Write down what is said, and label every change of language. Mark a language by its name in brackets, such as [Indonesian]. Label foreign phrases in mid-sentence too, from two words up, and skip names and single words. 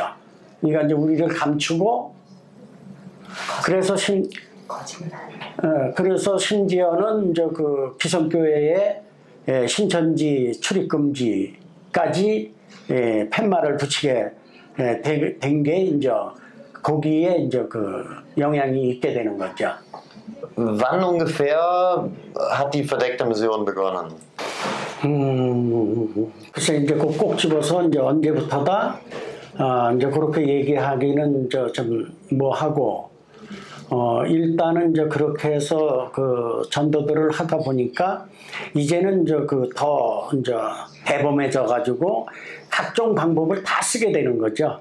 [Korean] 그러니까 이제 우리를 감추고 그래서 심지어는 이제 그 기성교회의 신천지 출입 금지까지 팻말을 붙이게 된 게 이제 거기에 이제 그 영향이 있게 되는 거죠. [German] Wann ungefähr hat die verdeckte Mission begonnen? [Korean] 글쎄 이제 꼭 집어서 이제 언제부터다 이제 그렇게 얘기하기는 좀 뭐하고 일단은 이제 그렇게 해서 그 전도들을 하다 보니까 이제는 이제 그 더 이제 대범해져 가지고 각종 방법을 다 쓰게 되는 거죠.